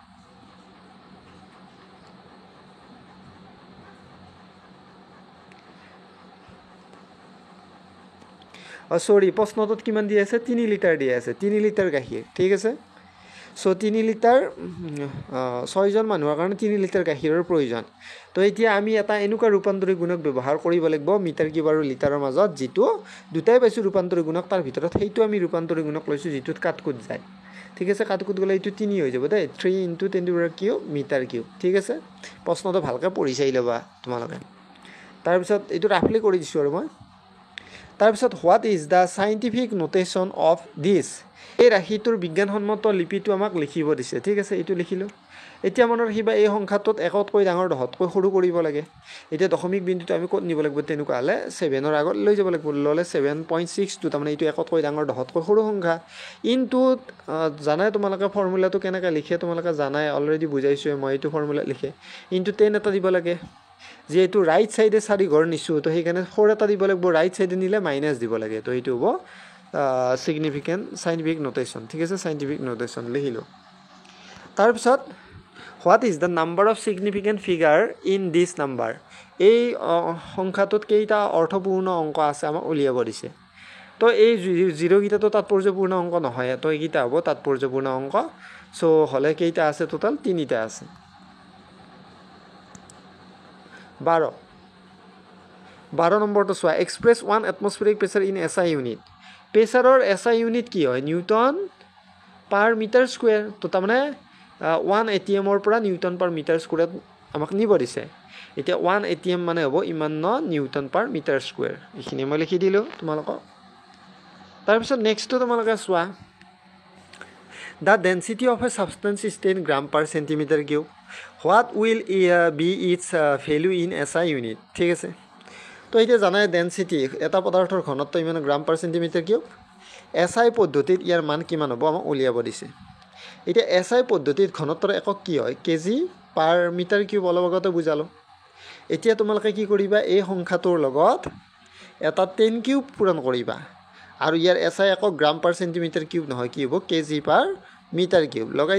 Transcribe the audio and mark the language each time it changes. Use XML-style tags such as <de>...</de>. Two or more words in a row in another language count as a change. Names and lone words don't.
<as>সৰি প্ৰশ্নটোত কিমান দিয়া আছে 3 লিটাৰ দিয়া আছে 3 লিটাৰ গাখীৰ ঠিক আছে সো 3 লিটাৰ 6 জন মানুহৰ কাৰণে 3 লিটাৰ গাখীৰৰ প্ৰয়োজন তো এতিয়া আমি এটা এনেকুৱা ৰূপান্তৰিক গুণক ব্যৱহাৰ কৰিব লাগিব</as> <en>meter cube</en> <as>আৰু লিটাৰৰ মাজত যেটো দুটাই পাইছো ৰূপান্তৰিক গুণক তাৰ ভিতৰত হেইটো আমি ৰূপান্তৰিক গুণক লৈছো যেটোত কাটকুট যায় ঠিক আছে কাটকুট গলে এইটো 3 হৈ যাব দে 3 * 10³</as> <en>meter cube</en> <as>ঠিক আছে প্ৰশ্নটো ভালকৈ পঢ়ি চাই ল'বা তোমালোকে তাৰ পিছত এইটো ৰাফলি কৰি দিছো আৰু মই তাৰপিছত</as> <en>what is the scientific notation of this</en> <as>এই ৰাশিটোৰ বিজ্ঞানসন্মত লিপিটো আমাক লিখিব দিছে ঠিক আছে এইটো লিখিলো এতিয়া মনত ৰাখিবা এই সংখ্যাটোত একতকৈ ডাঙৰ দহতকৈ সৰু কৰিব লাগে এতিয়া দশমিক বিন্দুটো আমি ক'ত নিব লাগিব তেনেকুৱা হলে 7 ৰ আগত লৈ যাব লাগিব ললে 7.62 তাৰমানে এইটো একতকৈ ডাঙৰ দহতকৈ সৰু সংখ্যা ইনটু জানাই তোমালোকে ফৰ্মুলাটো কেনেকৈ লিখে তোমালোকে জানাই অলৰেডি বুজাইছো মই এইটো ফৰ্মুলা লিখে ইনটু 10 এটা দিব লাগে যেহেতু</as> <en>right sideে</en> <as>4 ঘৰ নিছো তো সেইকাৰণে 4 এটা দিব লাগিব</as> <en>right sideে</en> <as>নিলে মাইনাস দিব লাগে তো এইটো হ'ব</as> <en>significant scientific notation</en> <as>ঠিক আছে</as> <en>scientific notation</en> <as>লিখিলো তাৰ পিছত</as> <en>what is the number of significant figure in this number</en> <as>এই সংখ্যাটোত কেইটা অৰ্থপূৰ্ণ অংক আছে আমাক উলিয়াব দিছে তো এই জিৰো গিটা তো তাৎপৰ্যপূৰ্ণ অংক নহয় তো এইটা হ'ব তাৎপৰ্যপূৰ্ণ অংক সো হলে কেইটা আছে টোটাল 3টা আছে 12 নম্বৰটো চোৱা</as> <en>express 1 atmospheric pressure in SI unit</en> <as>প্ৰেছাৰৰ</as> <en>SI unit</en> <as>কি হয়</as> <en>newton per meter square</en> <as>তো তাৰমানে 1 atm ৰ পৰা</as> <en>newton per meter square</en> <as>আমাক নিব দিছে এতিয়া 1 atm মানে হ'ব ইমান</as> <en>newton per meter square</en> <as>এইখিনি মই লিখি দিলো তোমালোকক তাৰ পিছত নেক্সটটো তোমালোকে চোৱা</as> <en>the density of a substance is 10 gram per centimeter cube what will be its value in SI unit</en> <as>ঠিক আছে তো এটা জানাই ডেনসিটি এটা পদাৰ্থৰ ঘনত্ব ইমান</as> <en>gram per centimeter cube</en> <as>এসআই পদ্ধতিত ইয়াৰ মান কিমান হ'ব আমাক উলিয়াব দিছে এটা এসআই পদ্ধতিত ঘনত্বৰ একক কি হয়</as> <en>kg per meter cube</en> <as>অলপ আগতে বুজালো এতিয়া তোমালোকে কি কৰিবা এই সংখ্যাটোৰ লগত এটা 10 কিউব পূৰণ কৰিবা আৰু ইয়াৰ এসআই একক</as> <en>gram per centimeter cube</en> <as>নহয় কি হ'ব</as> <en>kg per meter cube</en> <as>লগাই</as>